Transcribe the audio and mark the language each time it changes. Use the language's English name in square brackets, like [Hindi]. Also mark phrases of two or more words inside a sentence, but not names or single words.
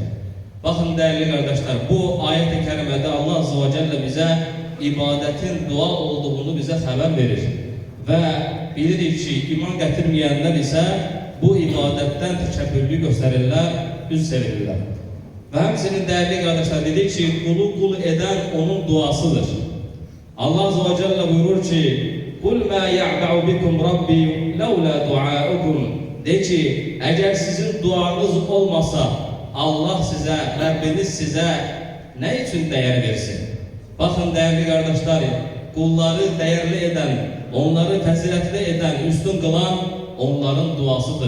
[Turkish] Bakın değerli kardeşler, bu ayet-i kerimede Allah [Arabic] عز وجل [Turkish] bize ibadetin dua olduğunu bize haber verir. Ve bilirik ki iman getirmeyenler ise bu ibadetten təkəbbürlük gösterirler, üz çevirirler. Ve hepsinin değerli kardeşler dedik ki kulu kul eden onun duasıdır. Allah Azze ve Celle buyurur ki [Arabic] قُلْ مَا يَعْبَعُ بِكُمْ رَبِّي لَوْلَا دُعَاءُكُمْ. [Turkish] De ki eğer sizin duanız olmasa Allah size, Rabbiniz size ne için değer versin? Bakın değerli kardeşler, kulları değerli eden, onları faziletli eden, üstün kılan onların duasıdır.